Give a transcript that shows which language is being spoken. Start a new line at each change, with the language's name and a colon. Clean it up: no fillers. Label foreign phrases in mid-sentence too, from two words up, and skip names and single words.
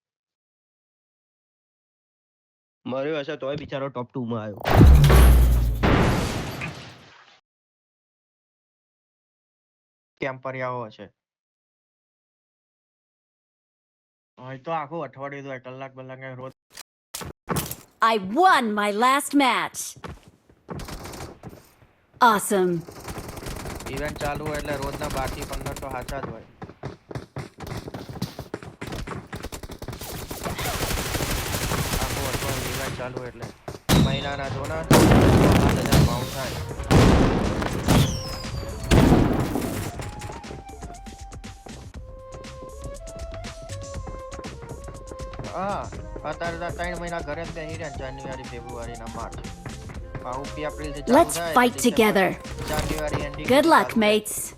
Gujarati: મર્યો હશે તોય બિચારો ટોપ 2 માં આવ્યો. કેમ્પરિયાઓ છે. હવે તો આખું અઠવાડિયું તો કલાક રોજ.
English: I won my last match. Awesome.
Gujarati: ઇવેન્ટ ચાલુ હોય એટલે રોજના 12 થી 15 તો સાચા જ હોય. આખું અઠવાડિયું ઇવેન્ટ ચાલુ એટલે મહિનાના જોના 5000 પાઉન્ડ થાય. હા અત્યારે તો 3 મહિના ઘરે જ બેસી રહ્યા. જાન્યુઆરી ફેબ્રુઆરી ના માર્ચ. એપ્રિલ થી
English: Let's fight together. January ending. Good luck, mates.